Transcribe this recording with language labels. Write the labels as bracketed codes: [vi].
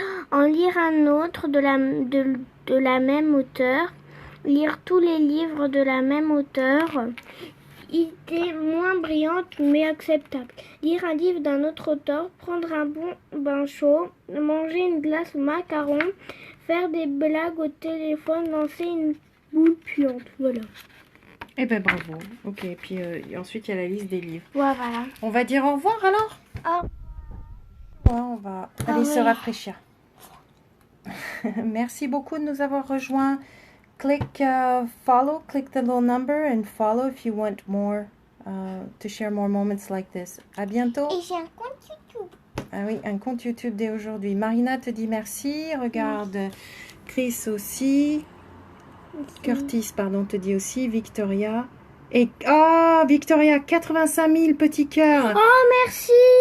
[fr] en lire un autre de la même auteur, lire tous les livres de la même auteur, idée moins brillante mais acceptable, lire un livre d'un autre auteur, prendre un bon bain chaud, manger une glace au macaron, faire des blagues au téléphone, lancer une boule puante. Voilà. Eh ben bravo. Ok, et puis ensuite il y a la liste des livres. Ouais, voilà. On va dire au revoir alors? Ouais, on va aller se rafraîchir. Merci beaucoup de nous avoir rejoints. [en] Click follow, click the little number and follow if you want more to share more moments like this. [fr] À bientôt. Et j'ai un compte YouTube. Ah oui, un compte YouTube dès aujourd'hui. Marina te dit merci. Regarde, Chris aussi. Curtis, pardon, te dit aussi. Victoria. Et oh, Victoria, 85 000 petits cœurs. Oh, merci.